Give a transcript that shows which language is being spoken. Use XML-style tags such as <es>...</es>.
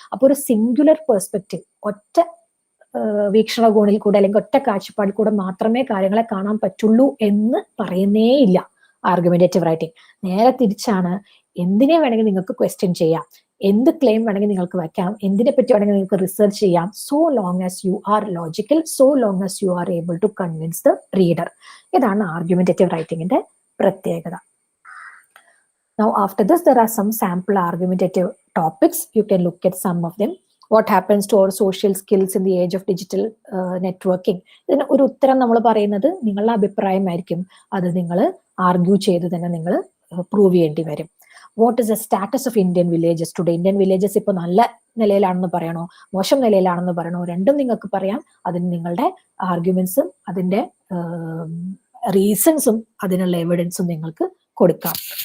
<ml>അപ്പോൾ ഒരു singular perspective, ഒറ്റ വീക്ഷണകോണിൽ കൂടെ അല്ലെങ്കിൽ ഒറ്റ കാഴ്ചപ്പാടിൽ കൂടെ മാത്രമേ കാര്യങ്ങളെ കാണാൻ പറ്റുള്ളൂ എന്ന് പറയുന്നേ ഇല്ല ആർഗ്യുമെന്റേറ്റീവ് റൈറ്റിംഗ്. നേരെ തിരിച്ചാണ്. എന്തിനെ വേണമെങ്കിൽ നിങ്ങൾക്ക് ക്വസ്റ്റ്യൻ ചെയ്യാം, എന്ത് ക്ലെയിം വേണമെങ്കിൽ നിങ്ങൾക്ക് വയ്ക്കാം, എന്തിനെ പറ്റി വേണമെങ്കിൽ നിങ്ങൾക്ക് റിസർച്ച് ചെയ്യാം,</ml> <en>So long as you are logical, so long as you are able to convince the reader.</en> <ml>ഇതാണ് ആർഗ്യുമെന്റേറ്റീവ് റൈറ്റിംഗിന്റെ പ്രത്യേകത.</ml> <en>Now after this there are some sample argumentative topics. You can look at some of them. What happens to our social skills in the age of digital networking?</en> <ml>ഇതിന് ഒരു ഉത്തരം നമ്മൾ പറയുന്നത് നിങ്ങളുടെ അഭിപ്രായമായിരിക്കും. അത് നിങ്ങൾ ആർഗ്യൂ ചെയ്ത് തന്നെ നിങ്ങൾ പ്രൂവ് ചെയ്യേണ്ടി വരും.</ml> <en>What is the status of Indian villages today?</en> <ml>Indian villages ഇപ്പോൾ നല്ല നിലയിലാണെന്ന് പറയണോ, മോശം നിലയിലാണെന്ന് പറയണോ? രണ്ടും നിങ്ങൾക്ക് പറയാം. അതിന് നിങ്ങളുടെ ആർഗ്യുമെന്റ്സും അതിന്റെ റീസൺസും അതിനുള്ള എവിഡൻസും നിങ്ങൾക്ക് കൊടുക്കാം.</ml>